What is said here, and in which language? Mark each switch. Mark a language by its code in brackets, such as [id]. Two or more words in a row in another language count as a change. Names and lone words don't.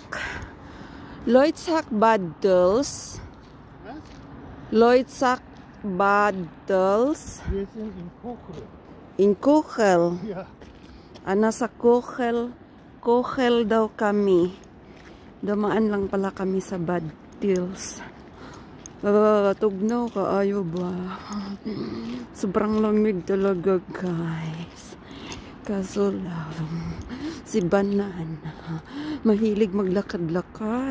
[de] Loitsac Baddels. Loitsac Baddels. Wir sind in Kochel. In Kochel. Ja. [tl] Nasa Kochel. Kochel daw kami. Dumaan lang pala kami sa Baddels. [ceb] Tugnaw ka, ayo ba? [tl] Sobrang lamig talaga, guys. Kaso lang, si Banana, mahilig maglakad-lakad.